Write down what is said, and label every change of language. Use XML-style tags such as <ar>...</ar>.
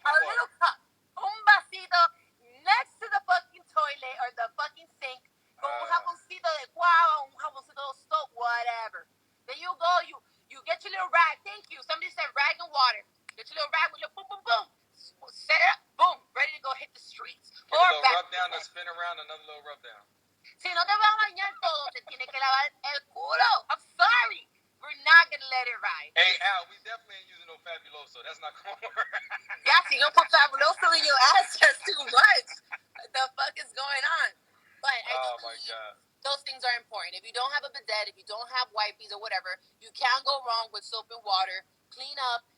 <en>a little cup,</en> <es>un vasito</es> <en>next to the fucking toilet or the fucking sink,</en> <es>con un jaboncito de guava, un jaboncito de soap,</es> <en>whatever. Then you go, you get your little rag. Thank you. Somebody said rag and water. Get your little rag with your boom, boom, boom. Set it up, boom, ready to go hit the streets. Give or a little rub down to spin around, another little rub down.</en> <es>Si no te vas a bañar todo, te tienes que lavar el culo.</es> <en>I'm sorry. We're not going to let it ride. Hey, Al, we definitely ain't using no Fabuloso. That's not going to work. Yeah, so you don't put Fabuloso in your ass just too much. What the fuck is going on? But I do believe those things are important. If you don't have a bidet, if you don't have wipes or whatever, you can't go wrong with soap and water. Clean up.</en>